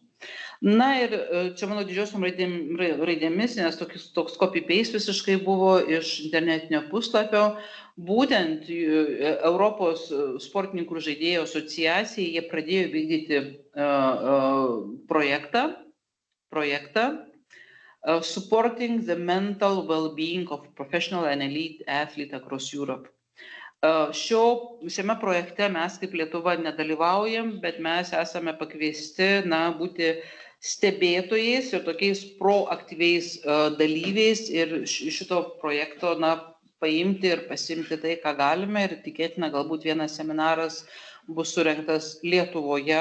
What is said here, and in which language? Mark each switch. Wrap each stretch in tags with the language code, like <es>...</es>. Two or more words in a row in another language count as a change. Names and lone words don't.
<lt>Na ir čia mano didžiosiom raidėmis, nes toks copy-paste visiškai buvo iš internetinio puslapio, būtent Europos sportininkų ir žaidėjų asociacija, jie pradėjo vykdyti projektą Supporting the Mental Well-being of Professional and Elite Athlete Across Europe. Šiame projekte mes kaip Lietuva nedalyvaujam, bet mes esame pakviesti būti stebėtojais ir tokiais proaktyviais dalyviais ir šito projekto paimti ir pasimti tai, ką galime ir tikėtina galbūt vienas seminaras bus surengtas Lietuvoje.</lt>